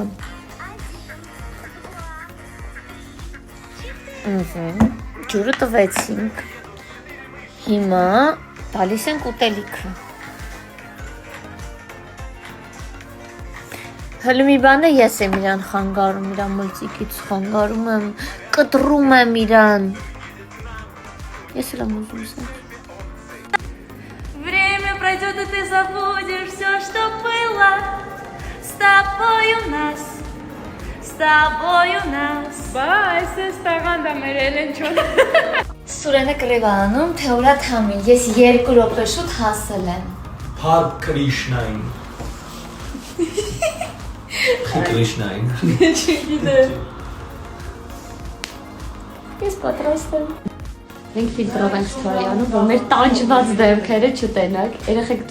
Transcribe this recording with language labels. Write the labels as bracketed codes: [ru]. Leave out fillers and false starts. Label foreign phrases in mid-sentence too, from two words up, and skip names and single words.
[hy] Ջուրը տվեցինք։ Հիմա տալիս ենք ուտելիքը։ Հələ մի բանը ես եմ իրան խանգարում, իրան մլծիկից խանգարում եմ, կտրում եմ իրան։ Ես էլ եմ ուզում սա։ [ru] Время пройдет, и ты забудешь все, что было. С тобой у нас. С тобой у нас. [hy] Բա, այս տաղանդա մեր Էլենչոն։ Սուրենը կռիվ անում, թե ուրա թամի, ես 2 րոպե շուտ հասել եմ։ Փար Կրիշնային։ Կրիշնային։ Ես պատրաստ եմ։ Մենք ֆիլտրով ենք story անում, որ մեր տանջված դեմքերը չտենակ։ Երեխեք դուք